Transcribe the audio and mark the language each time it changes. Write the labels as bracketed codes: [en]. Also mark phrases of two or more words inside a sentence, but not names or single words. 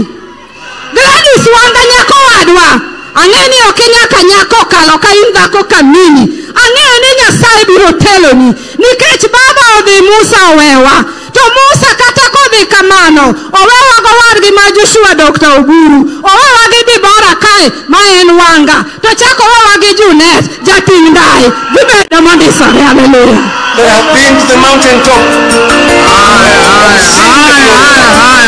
[luo] Gladys wanga nyako wadwa, ang'eni okinyaka nyako kalo ka indhako kamini, ang'eni Nyasaye biro teloni, nikech baba odhi Musa owewa, to Musa kata kodhi kamano, owewa gowargi ma Joshua Dr. Oburu, owewa gi Dibora kae ma en wanga, to chako owewa gi Junet, jating dai, gibedo mondisore, hallelujah. [en] They have been to the mountain top.